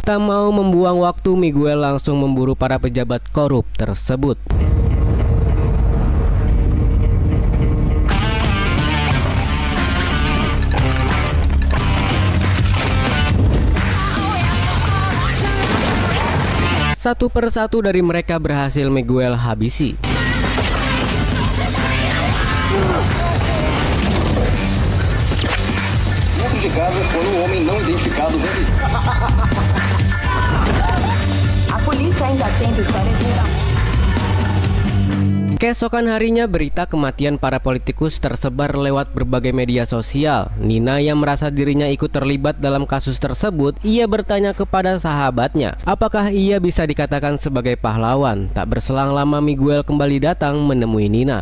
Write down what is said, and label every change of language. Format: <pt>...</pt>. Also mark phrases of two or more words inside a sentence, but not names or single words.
<id>Tak mau membuang waktu, Miguel langsung memburu para pejabat korup tersebut. Satu persatu dari mereka berhasil Miguel habisi.</id> <pt>Dentro de casa foi homem não identificado. A polícia ainda tenta esclarecer.</pt> <id>Keesokan harinya berita kematian para politikus tersebar lewat berbagai media sosial. Nina yang merasa dirinya ikut terlibat dalam kasus tersebut, ia bertanya kepada sahabatnya, apakah ia bisa dikatakan sebagai pahlawan. Tak berselang lama Miguel kembali datang menemui Nina.</id>